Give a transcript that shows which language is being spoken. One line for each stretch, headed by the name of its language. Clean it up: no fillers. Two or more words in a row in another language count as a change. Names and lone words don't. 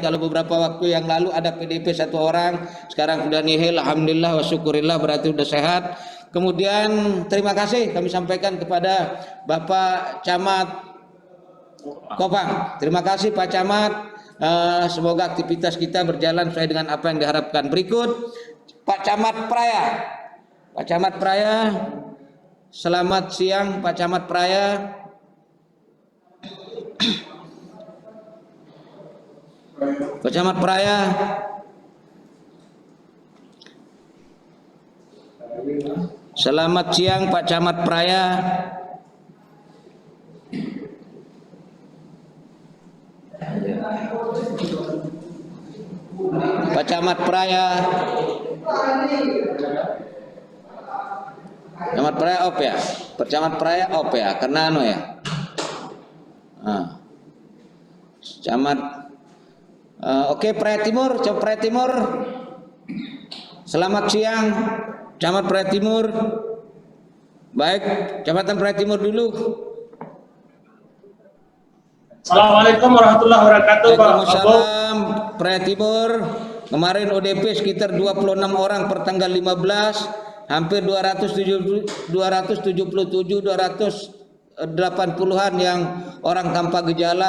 Indonesian: Kalau beberapa waktu yang lalu ada PDP 1 orang, sekarang sudah nihil,
Arabic: الحمد لله والشكر لله,
Indonesian: berarti sudah sehat. Kemudian terima kasih kami sampaikan kepada Bapak Camat Kopang. Terima kasih Pak Camat. Semoga aktivitas kita berjalan sesuai dengan apa yang diharapkan. Berikut Pak Camat Praya. Pak Camat Praya, selamat siang Pak Camat Praya. Pak Camat Praya. Selamat siang Pak Camat Praya. Pak Camat Praya. Camat Praya op ya. Pak Camat Praya op ya, karena ya. Camat oke, Praya Timur, Camat Praya Timur. Selamat siang Camat Praya Timur. Baik, Kecamatan Praya Timur dulu.
Arabic: السلام عليكم ورحمة الله وبركاته. Waalaikumsalam.
Indonesian: Praya Timur kemarin ODP sekitar 26 orang per tanggal 15, hampir 280-an yang orang tanpa gejala.